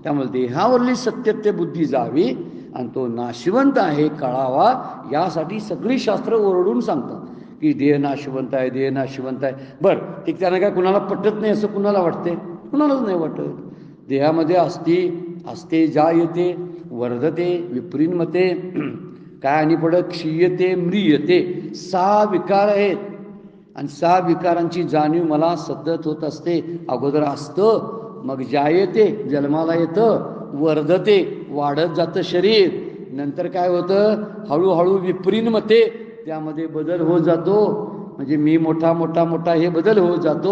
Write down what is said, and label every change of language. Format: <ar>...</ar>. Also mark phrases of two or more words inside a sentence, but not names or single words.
<mr>त्यामुळे देहावरली सत्यत्य बुद्धी जावी आणि तो नाशिवंत आहे कळावा, यासाठी सगळी शास्त्र ओरडून सांगतात की देह नाशिवंत आहे, देह नाशिवंत आहे. बरं ठीक, त्यानं काय कुणाला पटत नाही असं कुणाला वाटते? कुणालाच नाही वाटत. देहामध्ये</mr> <sa>असते जायते वर्धते विप्रीन्मते,</sa> <mr>काय आणि पडत</mr> <sa>क्षीयते म्रियते,</sa> <mr>6 विकार आहेत. आणि 6 विकारांची जाणीव मला सतत होत असते. अगोदर असतं, मग जायते जन्माला येतं, वर्धते वाढत जातं शरीर, नंतर काय होतं हळूहळू विप्रीन्मते, त्यामध्ये बदल होत जातो, म्हणजे मी मोठा मोठा मोठा हे बदल होत जातो.</mr>